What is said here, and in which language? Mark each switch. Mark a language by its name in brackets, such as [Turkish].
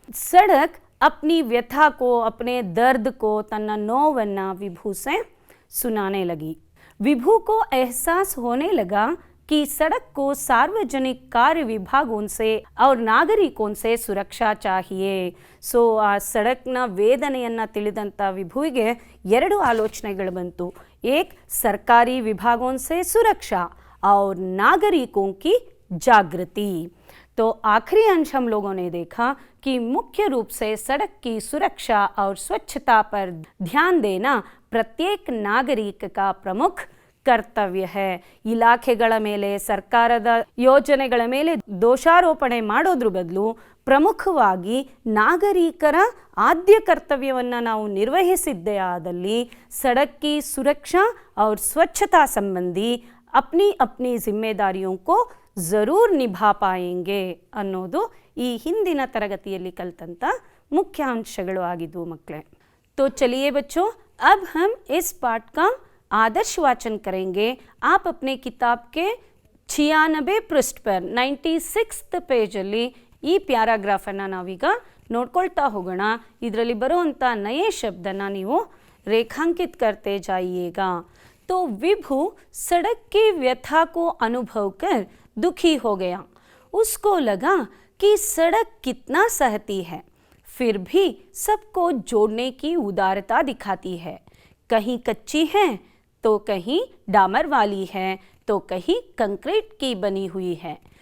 [Hindi] सड़क अपनी व्यथा को, अपने दर्द को, तन्ना नोवन्ना विभू से सुनाने लगी। विभू को एहसास होने लगा कि सड़क को सार्वजनिक कार्य विभागों से और नागरिकों से सुरक्षा चाहिए। [Kannada] सो ಆ ಸಡಕ್ನ ವೇದನೆಯನ್ನು ತಿಳಿದಂಥ ವಿಭುವಿಗೆ ಎರಡು ಆಲೋಚನೆಗಳು ಬಂತು। [Hindi] एक सरकारी विभागों से सुरक्षा और नागरिकों की जागृति। तो आखिरी अंश हम लोगों ने देखा कि मुख्य रूप से सड़क की सुरक्षा और स्वच्छता पर ध्यान देना प्रत्येक नागरिक का प्रमुख ಕರ್ತವ್ಯ है। [Kannada] ಇಲಾಖೆಗಳ ಮೇಲೆ, ಸರ್ಕಾರದ ಯೋಜನೆಗಳ ಮೇಲೆ ದೋಷಾರೋಪಣೆ ಮಾಡೋದ್ರ ಬದಲು ಪ್ರಮುಖವಾಗಿ ನಾಗರಿಕರ ಆದ್ಯ ಕರ್ತವ್ಯವನ್ನು ನಾವು ನಿರ್ವಹಿಸಿದ್ದೇ ಆದಲ್ಲಿ [Hindi] सड़क की सुरक्षा और स्वच्छता संबंधी अपनी अपनी जिम्मेदारियों को ज़रूर निभा पाएंगे [Kannada] ಅನ್ನೋದು ಈ ಹಿಂದಿನ ತರಗತಿಯಲ್ಲಿ ಕಲಿತಂತ ಮುಖ್ಯಾಂಶಗಳು ಆಗಿದ್ವು ಮಕ್ಕಳೇ। [Hindi] तो चलिए बच्चों, अब हम इस पाठ का आदर्श वाचन करेंगे। आप अपने किताब के 96 पृष्ठ पर [Kannada] 96th ಪೇಜಲ್ಲಿ ಈ ಪ್ಯಾರಾಗ್ರಾಫನ್ನು ನಾವೀಗ ನೋಡ್ಕೊಳ್ತಾ ಹೋಗೋಣ। ಇದರಲ್ಲಿ ಬರುವಂಥ ನಯೇ ಶಬ್ದನ ನೀವು [Hindi] रेखांकित करते जाइएगा। तो विभू सड़क की व्यथा को अनुभव कर दुखी हो गया। उसको लगा कि सड़क कितना सहती है, फिर भी सबको जोड़ने की उदारता दिखाती है। कहीं कच्ची है तो कहीं डामर वाली है तो कहीं कंक्रीट की बनी हुई है।